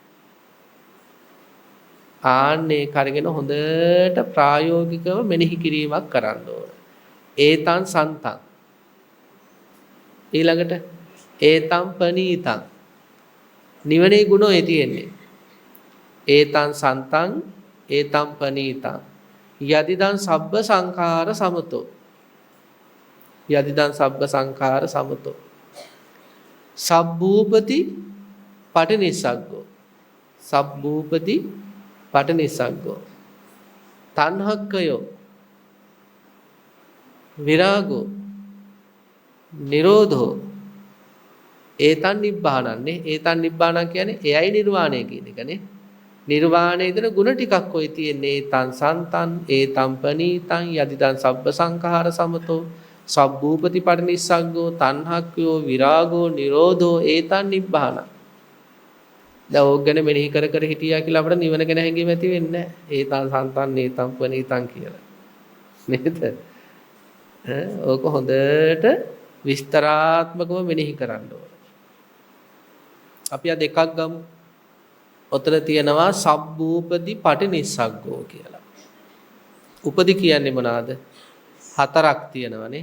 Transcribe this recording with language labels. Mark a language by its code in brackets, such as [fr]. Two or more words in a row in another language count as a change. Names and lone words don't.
[si] ආන්නේ කරගෙන හොඳට ප්‍රායෝගිකව මෙනෙහි කිරීමක් කරන්න ඕන. [pi] ඒතං සන්තං [si] ඊළඟට [pi] ඒතං පනීතං [si] නිවනේ ගුණ ඔය තියෙන්නේ. [pi] ඒතං සන්තං ඒතම් පනීතං යදිදං සබ්බ සංඛාර සමතෝ යදිදං සබ්බ සංඛාර සමතෝ සබ්බූපති පටිනිස්සග්ගෝ සබ්බූපති පටිනිස්සග්ගෝ තණ්හක්කයෝ විරාගෝ නිරෝධෝ ඒතන් නිබ්බානන්නේ ඒතන් නිබ්බානං [si] කියන්නේ එයයි නිර්වාණය කියන එකනේ නිර්වාණයේ දෙන ಗುಣ ටිකක් ඔය තියෙන්නේ [pi] ඒතං සන්තං ඒතං පනීතං යදිදං සබ්බ සංඛාර සමතෝ සබ්බූපති පටිනිස්සග්ගෝ තණ්හක්කයෝ විරාගෝ නිරෝධෝ ඒතන් නිබ්බානං [si] දැන් ඕක ගැන මෙනෙහි කර කර හිටියා කියලා අපිට නිවන ගැන හැඟීම ඇති වෙන්නේ නැහැ [pi] ඒතං සන්තං ඒතං පනීතං [si] කියලා නේද ඕක හොඳට විස්තරාත්මකව මෙනෙහි කරන්න ඕන අපි අද එකක් ගමු ඔතන තියෙනවා [pi] සබ්බූපදී පටිනිස්සග්ගෝ [si] කියලා. උපදී කියන්නේ මොනවාද? හතරක් තියෙනවානේ.